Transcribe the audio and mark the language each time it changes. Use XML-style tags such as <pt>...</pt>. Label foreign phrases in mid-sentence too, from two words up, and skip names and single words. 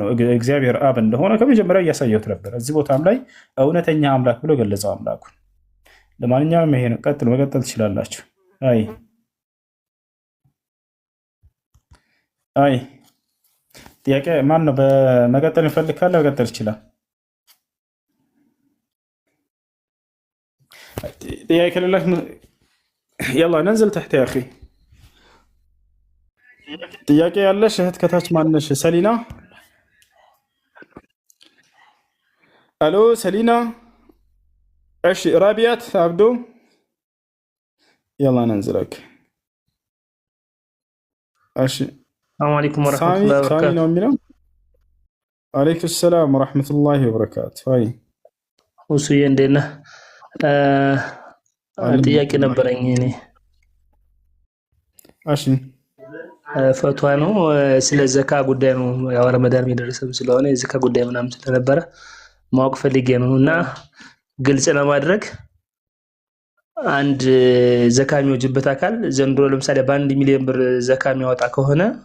<am>እግዚአብሔር አብ እንደሆነ ከመጀመሪያው እያሳየሁት ነበር። እዚህ ቦታም ላይ እውነተኛ አምላክ ብሎ ገለጸው አምላኩን። ለማንኛውም ይሄ ነው። መቀጠል ትችላላችሁ። አይ ጥያቄ ማን ነው? በመቀጠል ይፈልግ ካለ መቀጠል ይችላል። ጥያቄ ከሌላች</am> <ar>يلا ننزل تحت يا اخي።</ar> <am>ጥያቄ ያለሽ እህት ከታች ማነሽ? ሰሊና። አሎ ሰሊና። እሺ ራቢያት አብዶ</am> <ar>يلا ننزلك።</ar> <am>እሺ</am> <ar>السلام عليكم ورحمة الله وبركاته። سامي نومينا. عليكم السلام ورحمة الله وبركاته። هاي</ar> <am>ሁሱዬ እንዴት ነህ? ጥያቄ ነበረኝ እኔ። እሺ ፈቷ ነው ስለ ዘካ ጉዳይ ነው። ያው ረመዳን የሚደርሰም ስለሆነ የዘካ ጉዳይ ምናምን ስለነበረ ማወቅ ፈልጌ ነው እና ግልጽ ለማድረግ አንድ ዘካ የሚወጅበት አካል ዘንድሮ ለምሳሌ በ1 ሚሊዮን ብር ዘካ የሚያወጣ ከሆነ</am>